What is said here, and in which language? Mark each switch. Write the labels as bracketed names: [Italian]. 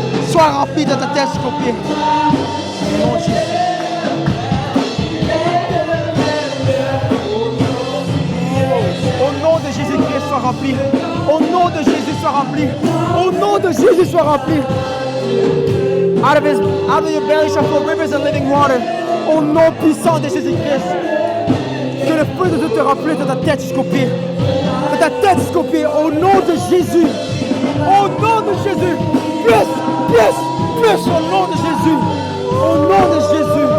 [French] Sois rempli de ta tête jusqu'aux pieds. Au nom de Jésus. Au nom de Jésus-Christ, sois rempli. Au nom de Jésus, sois rempli. Au nom de Jésus, sois rempli. [English] Out of your belly shall flow rivers of living water. [French] Au nom puissant de Jésus-Christ. Que le feu de Dieu te remplisse de ta tête jusqu'aux pieds. De ta tête jusqu'aux pieds. Au nom de Jésus. Au nom de Jésus. Plus. Au nom de Jésus. Au nom de Jésus.